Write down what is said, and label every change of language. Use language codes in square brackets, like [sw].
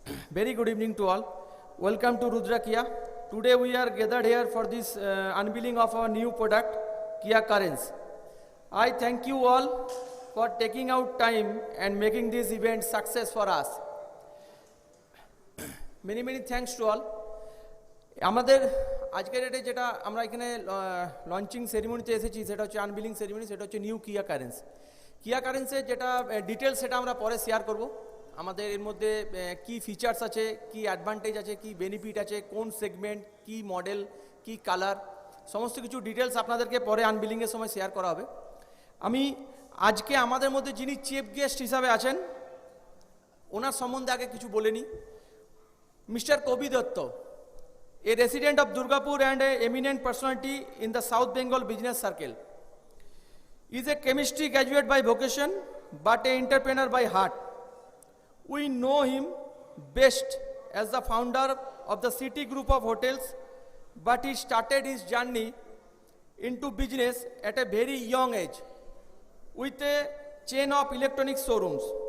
[en] Very good evening to all. Welcome to Rudra Kia. Today we are gathered here for this unveiling of our new product, Kia Carens. I thank you all for taking out time and making this event success for us. Many thanks to all. [bn] আমাদের আজকের ডেটে যেটা আমরা এখানে launching সেরিমনিতে এসেছি সেটা হচ্ছে আনভিলিং ceremony, সেটা হচ্ছে নিউ কিয়া কারেন্স। কিয়া কারেন্সের যেটা ডিটেলস সেটা আমরা পরে শেয়ার করব। আমাদের এর মধ্যে কি ফিচার্স আছে, কি অ্যাডভান্টেজ আছে, কি বেনিফিট আছে, কোন সেগমেন্ট, কি মডেল, কি কালার, সমস্ত কিছু ডিটেলস আপনাদেরকে পরে আনভিলিংয়ের সময় শেয়ার করা হবে। আমি আজকে আমাদের মধ্যে যিনি চিফ গেস্ট হিসাবে আছেন ওনার সম্বন্ধে আগে কিছু বলে নিই। [en] Mister Kabi Dutta, a resident of Durgapur and an eminent personality in the South Bengal business circle. He is a chemistry graduate by vocation but an entrepreneur by heart. We know him best as the founder of the City Group of Hotels, but he started his journey into business at a very young age with a chain of electronic showrooms.